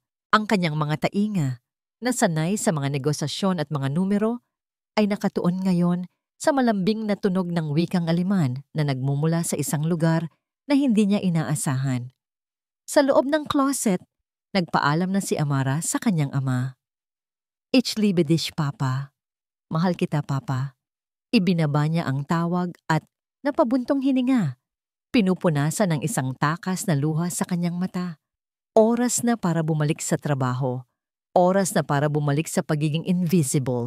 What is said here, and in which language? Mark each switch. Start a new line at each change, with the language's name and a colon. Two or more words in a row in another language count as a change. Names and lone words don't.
Filipino: Ang kanyang mga tainga, na sanay sa mga negosasyon at mga numero, ay nakatuon ngayon sa malambing na tunog ng wikang Aleman na nagmumula sa isang lugar na hindi niya inaasahan. Sa loob ng closet, nagpaalam na si Amara sa kanyang ama.
German: "Ich liebe dich,
Filipino: Papa." "Mahal kita, Papa." Ibinaba niya ang tawag at napabuntong hininga. Pinupunasan ng isang takas na luha sa kanyang mata. Oras na para bumalik sa trabaho. Oras na para bumalik sa pagiging invisible.